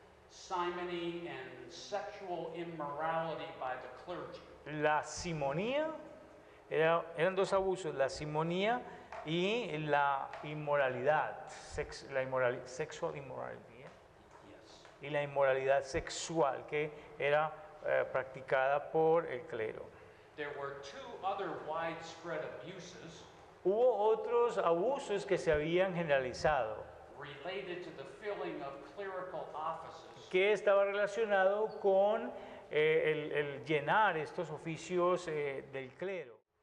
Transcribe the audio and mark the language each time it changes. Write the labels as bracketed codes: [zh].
[en] Simony and sexual immorality by the clergy. [es] La simonía, eran dos abusos, la simonía y la inmoralidad, [en] sexual immorality, Yes. [es] y la inmoralidad sexual que era practicada por el clero. [en] There were two other widespread abuses [es] Hubo otros abusos que se habían generalizado, [en] related to the filling of clerical offices [es] que estaba relacionado con el llenar estos oficios del clero.